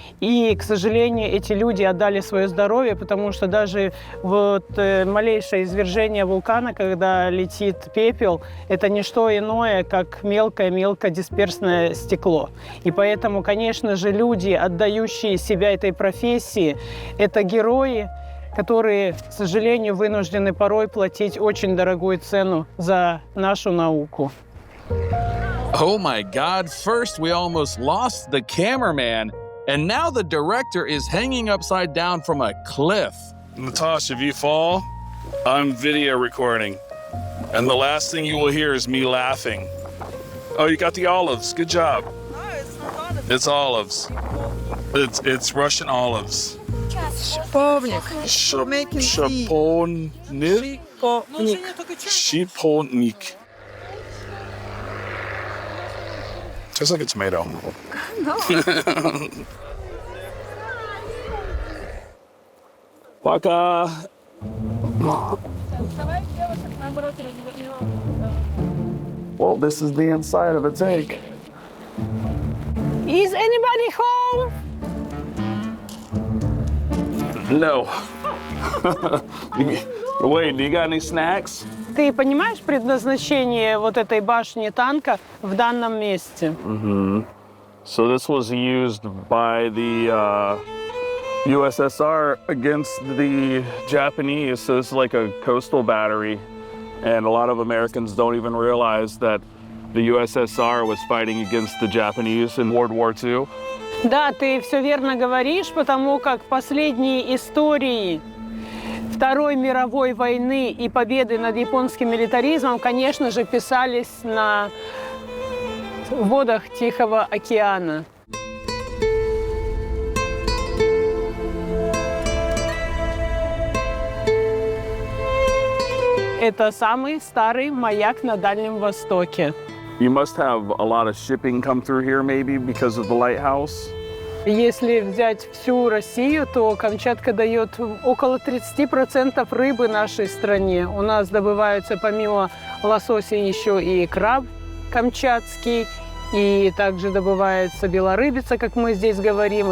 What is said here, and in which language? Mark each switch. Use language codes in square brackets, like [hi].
[ru] И, к сожалению, эти люди отдали свое здоровье, потому что даже вот малейшее извержение вулкана, когда летит пепел, это не что иное, как мелкое дисперсное стекло. И поэтому, конечно же, люди, отдающие себя этой профессии, это герои, которые, к сожалению, вынуждены порой платить очень дорогую цену за нашу науку. [en] Oh my God, first we almost lost the cameraman, and now the director is hanging upside down from a cliff. Natasha, if you fall, I'm video recording. And the last thing you will hear is me laughing. Oh, you got the olives. Good job. No, it's not olive. It's olives. It's Russian olives. [ru] Шиповник. [en] Making tea. [ru] Шиповник. Шиповник. [en] Tastes like a tomato. [ru] Пока. [en] Well, this is the inside of a tank. Is anybody home? No. Wait, do you got any snacks? [ru] Ты понимаешь предназначение вот этой башни танка в данном месте? [en] So this was used by the USSR against the Japanese. So this is like a coastal battery. And a lot of Americans don't even realize that the USSR was fighting against the Japanese in World War II. [ru] Да, ты все верно говоришь, потому как последние истории Второй мировой войны и победы над японским милитаризмом, конечно же, писались на водах Тихого океана. Это самый старый маяк на Дальнем Востоке. [en] You must have a lot of shipping come through here maybe because of the lighthouse. [ru] Если взять всю Россию, то Камчатка дает около 30% рыбы нашей стране. У нас добываются помимо лосося еще и краб камчатский, и также добывается белорыбица, как мы здесь говорим.